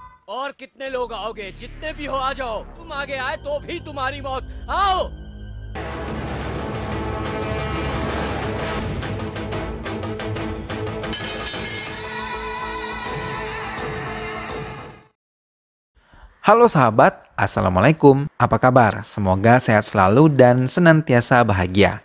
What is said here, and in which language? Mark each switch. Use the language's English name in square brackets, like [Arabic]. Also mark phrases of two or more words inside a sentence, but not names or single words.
[Hindi] और कितने लोग आओगे? जितने भी हो आ जाओ। तुम आगे आए तो भी तुम्हारी मौत। आओ। [Indonesian] Halo sahabat, Assalamualaikum. Apa kabar? Semoga sehat selalu dan senantiasa bahagia.